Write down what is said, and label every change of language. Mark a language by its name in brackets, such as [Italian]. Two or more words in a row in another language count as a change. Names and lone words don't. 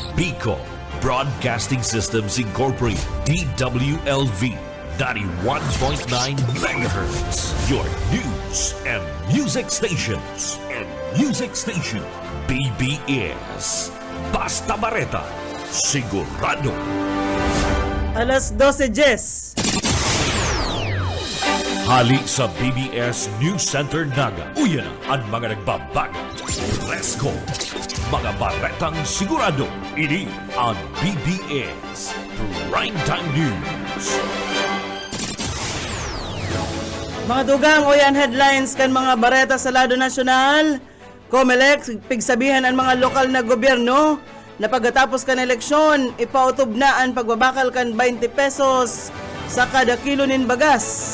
[English] Bicol Broadcasting Systems Incorporated, DWLV 91.9 megahertz. Your news and music stations. [Bikol] BBS. Basta Bareta. Sigurado. Alas 12:10. Hali sa BBS News Center Naga. Uyan ang mga nagbabago. [English] Let's go. [Bikol] Mga baretang sigurado. Ini ang BBS Primetime News. Mga dugang o yan headlines kan mga bareta sa lado nasyonal. COMELEC, pigsabihan ang mga lokal na gobyerno na pagkatapos kan eleksyon, ipautob na ang pagbabakal kan 20 pesos sa kada kilo nin bagas.